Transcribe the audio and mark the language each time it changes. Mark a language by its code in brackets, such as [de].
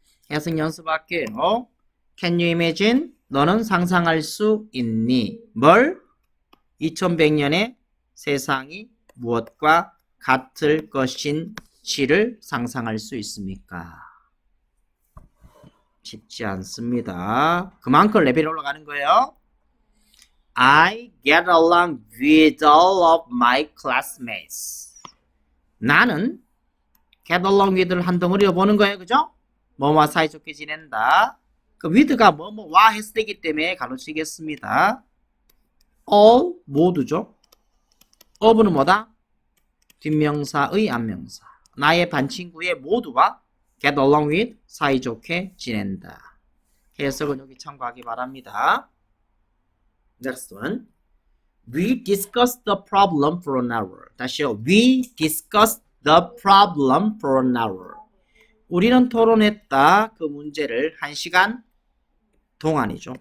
[ko] 해석 연습할게요. [en] Can you imagine? [ko] 너는 상상할 수 있니? 뭘? 2100년에 세상이 무엇과 같을 것인지를 상상할 수 있습니까? 쉽지 않습니다. 그만큼 레벨이 올라가는 거예요. [en] I get along with all of my classmates. [ko] 나는 get along with를 한 덩어리로 보는 거예요. 그죠? 뭐뭐와 사이좋게 지낸다. 그 with가 뭐뭐와 했을 때이기 때문에 가로치겠습니다. all 모두죠. of는 뭐다? 뒷명사의 앞명사. 나의 반친구의 모두와 get along with 사이좋게 지낸다. 해석은 여기 참고하기 바랍니다. [en] Next one. We discussed the problem for an hour. [ko] 다시요. [en] We discussed the problem for an hour. [ko] 우리는 토론했다. 그 문제를 1시간 동안이죠.